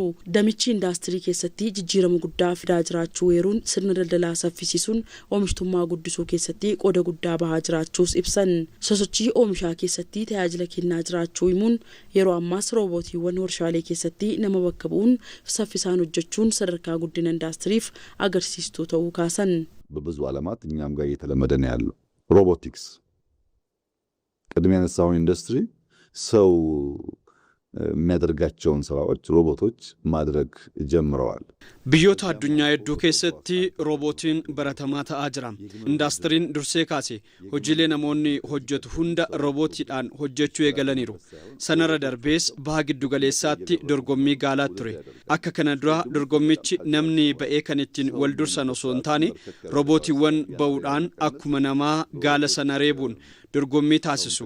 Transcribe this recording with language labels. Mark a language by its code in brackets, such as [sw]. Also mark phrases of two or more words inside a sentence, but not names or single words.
[om] Damichi indaastirii keessatti jijjiirama guddaa fidaa jiraachuu eeruun sirna daldalaa saffisiisuun oomishtummaa guddisuu keessatti qooda guddaa bahaa jiraachuus ibsan. Sosochii oomishaa keessatti tajaajila kennaa jiraachuu himuun yeroo ammaas roobootiiwwan warshaalee keessatti nama bakka bu'uun saffisaan hojjechuun sadarkaa guddina indaastiriif agarsiistuu ta'uu kaasan. [am] በብዙ ዓለማት እኛም ጋር እየተለመደ ነው ያለው ሮቦቲክስ ቅድሚያ ያነሳው ኢንዱስትሪ ሰው የሚያደርጋቸውን ስራዎች ሮቦቶች ማድረግ ጀምረዋል። [om] biyyoota addunyaa hedduu keessatti roobootiin baratamaa ta'aa jira. Indaastiriin dursee kaase hojiilee namoonni hojjetu hunda roobootiidhaan hojjechuu eegalaniiru. Sanarra darbees baha giddu galeessaatti dorgommii gaalaa ture. Akka kana dura dorgommichi namni ba'ee kan ittiin wal dursan osoo hin taane roobootiiwwan ba'uudhaan akkuma namaa gaala sana reebuun dorgommii taasisu.